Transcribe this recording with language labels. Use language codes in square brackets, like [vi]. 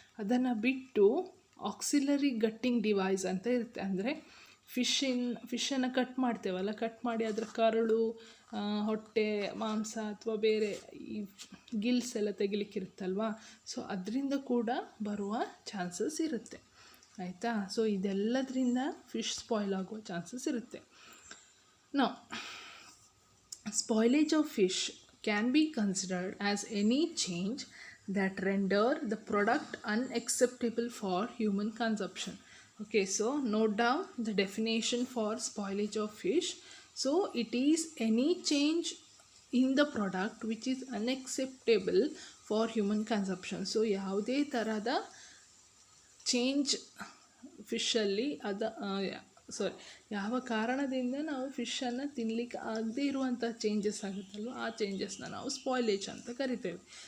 [kn] ಅದನ್ನು ಬಿಟ್ಟು auxiliary ಗಟ್ಟಿಂಗ್ device ಅಂತ ಇರುತ್ತೆ, ಅಂದರೆ ಫಿಶನ್ನು ಕಟ್ ಮಾಡ್ತೇವಲ್ಲ, ಕಟ್ ಮಾಡಿ ಅದರ ಕರಳು, ಹೊಟ್ಟೆ, ಮಾಂಸ ಅಥವಾ ಬೇರೆ ಈ ಗಿಲ್ಸ್ ಎಲ್ಲ ತೆಗಿಲಿಕ್ಕಿರುತ್ತಲ್ವ, ಸೊ ಅದರಿಂದ ಕೂಡ ಬರುವ ಚಾನ್ಸಸ್ ಇರುತ್ತೆ, ಆಯಿತಾ. ಸೊ ಇದೆಲ್ಲದರಿಂದ ಫಿಶ್ ಸ್ಪಾಯ್ಲ್ ಆಗುವ ಚಾನ್ಸಸ್ ಇರುತ್ತೆ. ನಾವು [en] spoilage of fish can be considered as any change that render the product unacceptable for human consumption. Okay, so note down the definition for spoilage of fish. So it is any change in the product which is unacceptable for human consumption. [kn] So ಯಾವುದೇ ಥರದ change ಫಿಶಲ್ಲಿ ಸಾರಿ ಯಾವ ಕಾರಣದಿಂದ ನಾವು ಫಿಶನ್ನು ತಿನ್ನಲಿಕ್ಕೆ ಆಗದೇ ಇರುವಂಥ changes ಆಗುತ್ತಲ್ವ, ಆ ಚೇಂಜಸ್ನ ನಾವು ಸ್ಪಾಯ್ಲೇಜ್ ಅಂತ ಕರಿತೇವೆ.